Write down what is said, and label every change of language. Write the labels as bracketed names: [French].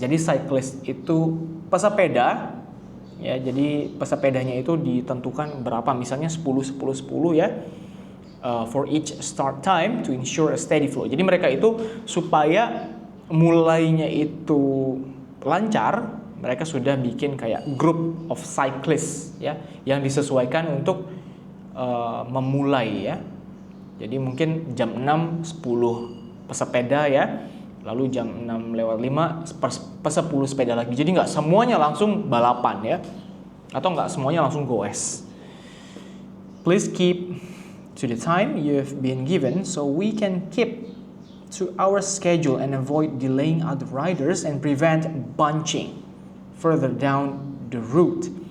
[Indonesian] Jadi cyclist itu pesepeda ya. Jadi pesepedanya itu ditentukan berapa, misalnya 10 ya. [English] For each start time to ensure a steady flow. [Indonesian] Jadi mereka itu supaya mulainya itu lancar, mereka sudah bikin kayak group of cyclists ya, yang disesuaikan untuk memulai ya. Jadi mungkin jam 6 10 pesepeda ya, lalu jam 6:05 10 sepeda lagi. Jadi nggak semuanya langsung balapan ya, atau nggak semuanya langsung goes. [English] Please keep to the time you've been given so we can keep to our schedule and avoid delaying other riders and prevent bunching further down the route.